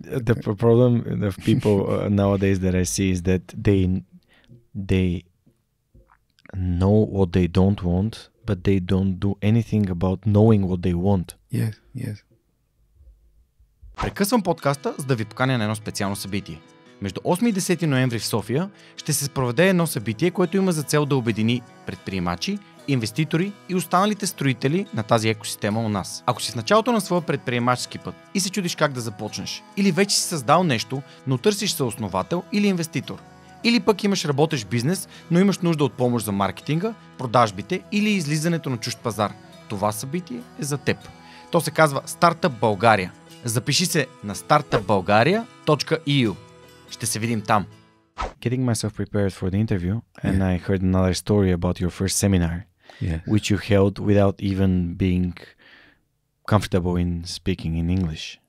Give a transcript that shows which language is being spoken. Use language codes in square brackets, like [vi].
[en] The problem of people nowadays that I see is that they know what they don't want, but they don't do anything about knowing what they want. Yes, yes. [bg] Прекъсвам подкаста, за да ви поканя на едно специално събитие. Между 8 и 10 ноември в София ще се проведе едно събитие, което има за цел да обедини предприемачи, инвеститори и останалите строители на тази екосистема у нас. Ако си в началото на своя предприемачески път и се чудиш как да започнеш, или вече си създал нещо, но търсиш съосновател или инвеститор, или пък имаш работещ бизнес, но имаш нужда от помощ за маркетинга, продажбите или излизането на чужд пазар, това събитие е за теб. То се казва Стартъп България. Запиши се на startupbulgaria.eu. Ще се видим там. [en] Getting myself prepared for the interview, and I heard another story about your first seminar, which you held without even being comfortable in speaking in English.